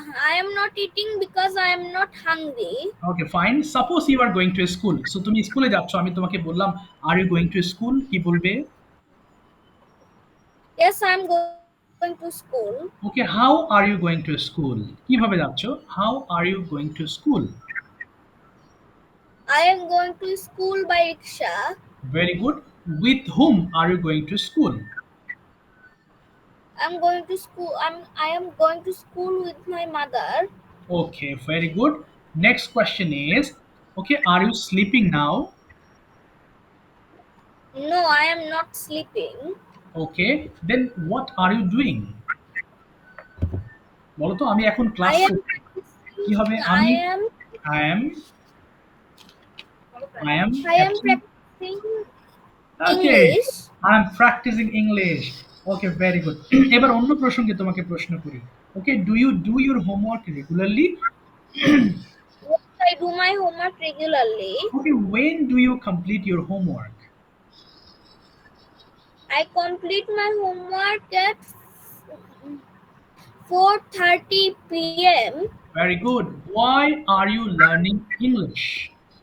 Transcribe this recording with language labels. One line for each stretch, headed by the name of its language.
English: I am not eating because I am not hungry. Okay, fine. Suppose you are going to school.
Bangla: So তুমি স্কুলে যাচ্ছ, আমি তোমাকে বললাম,
English: Are you going to school?
Bangla: কি বলবে?
English: Yes, I am going to school. Okay, how are you going to school?
Bangla: কিভাবে যাচ্ছ?
English: How are you going to school? I am going to school by rickshaw. Very good. With whom are you going to school? I am going to school. I am going to school with my mother. Okay, very good. Next question is, okay, are you sleeping now? No, I am not sleeping. Okay, then what are you doing?
Bangla: বলো তো, আমি এখন class
English: I am
Bangla: করছি।
English: practicing.
Bangla: কি হবে?
English: I
Bangla: আমি
English: am. I am I am I am practicing okay, English. I am practicing English. Okay, very good.
Bangla: এবার অন্য প্রসঙ্গে তোমাকে প্রশ্ন করি।
English: Okay, do you do your homework regularly? Yes, I do my homework regularly. Okay, when do you complete your homework? I complete my homework at 4:30 p.m. Very good. Why are you learning English?